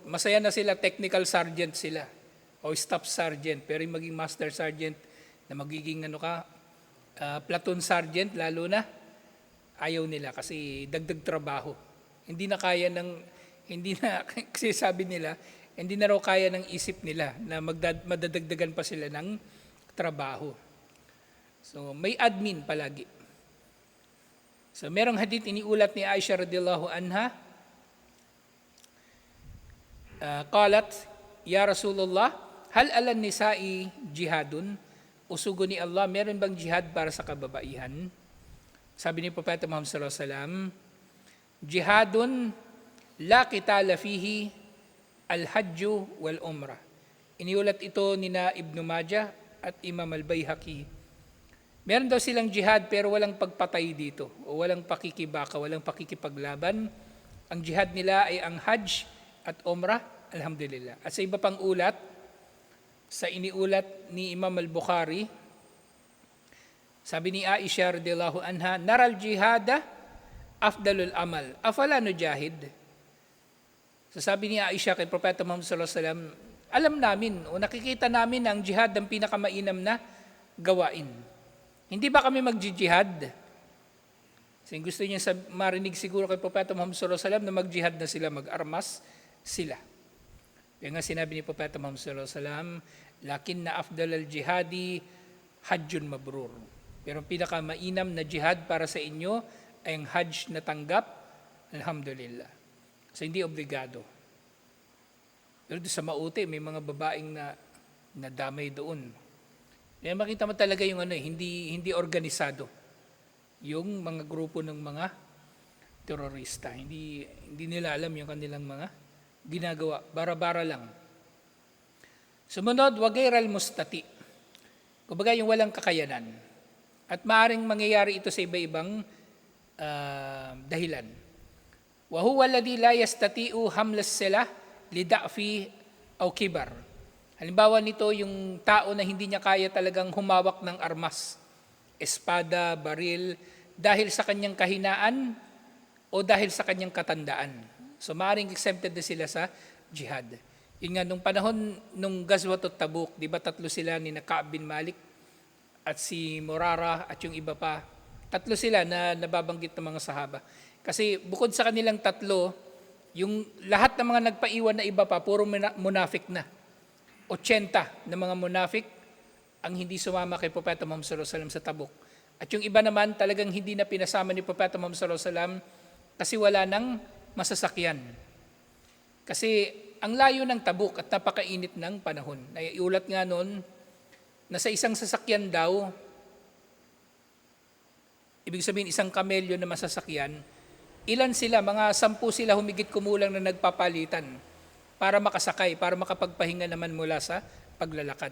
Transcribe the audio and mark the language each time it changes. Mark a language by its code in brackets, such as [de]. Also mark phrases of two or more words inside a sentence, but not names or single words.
[tl] Masaya na sila, [en] technical sergeant [tl] sila o [en] staff sergeant, [tl] pero yung maging [en] master sergeant [tl] na magiging [en] platoon sergeant [tl] lalo na, ayaw nila kasi dagdag trabaho. Hindi na kasi sabi nila, hindi na raw kaya ng isip nila na madadagdagan pa sila ng trabaho. So may admin palagi. So merong hadith iniulat ni Aisha [ar] رضي الله عنها قالت يا رسول الله هل على النساء جهاد? [tl] Usugo ni Allah, meron bang jihad para sa kababaihan? Sabi ni Propeta Muhammad [ar] صلى الله عليه وسلم جهاد لا قتال فيه الحج والعمرة. [tl] Iniulat ito ni Ibn Majah at Imam al-Baihaqi. Meron daw silang jihad pero walang pagpatay dito o walang pakikibaka, walang pakikipaglaban. Ang jihad nila ay ang hajj at umrah, alhamdulillah. At sa iba pang ulat, sa iniulat ni Imam al-Bukhari, sabi ni Aisha [ar] رضي الله عنها نرى الجهاد أفضل العمل أفلا نجاهد. [tl] So sabi ni Aisha kay Propeta Muhammad [ar] صلى الله عليه وسلم, [tl] alam namin o nakikita namin na ang jihad ang pinakamainam na gawain. Hindi ba kami mag-jihad? Kasi gusto niya marinig siguro kay Propeta Muhammad [ar] صلى الله عليه وسلم [tl] na mag-jihad na sila, mag-armas sila. Kaya nga sinabi ni Propeta Muhammad [ar] صلى الله عليه وسلم لكن أفضل الجهاد حج مبرور. [tl] Pero ang pinakamainam na jihad para sa inyo ay ang hajj na tanggap, alhamdulillah. So hindi obligado. Pero sa Maute, may mga babaeng na damay doon. Kaya makita mo talaga yung hindi organisado. Yung mga grupo ng mga terorista. Hindi nila alam yung kanilang mga ginagawa. Bara-bara lang. [ar] Sumunod, وغير المستطيع. [tl] Kumbaga yung walang kakayanan. At maaring mangyayari ito sa iba-ibang dahilan. [ar] وهو الذي لا يستطيع حمل السلاح لضعف أو كبر. [tl] Halimbawa nito yung tao na hindi niya kaya talagang humawak ng armas, espada, baril, dahil sa kanyang kahinaan o dahil sa kanyang katandaan. So maaaring exempted na sila sa jihad. Yun nga, nung panahon nung Ghazwatut Tabuk, di ba tatlo sila ni Ka'ab bin Malik at si Murara at yung iba pa. Tatlo sila na nababanggit ng mga sahaba. Kasi bukod sa kanilang tatlo, yung lahat ng mga nagpaiwan na iba pa, puro munafik na. 80 na mga munafik ang hindi sumama kay Propeta Muhammad [ar] صلى الله عليه وسلم [tl] sa Tabuk. At yung iba naman talagang hindi na pinasama ni Propeta Muhammad [ar] صلى الله عليه وسلم [tl] kasi wala nang masasakyan. Kasi ang layo ng Tabuk at napakainit ng panahon. Naiulat nga noon na sa isang sasakyan daw, ibig sabihin isang kamelyo na masasakyan, ilan sila, mga 10 sila humigit kumulang na nagpapalitan para makasakay, para makapagpahinga naman mula sa paglalakad.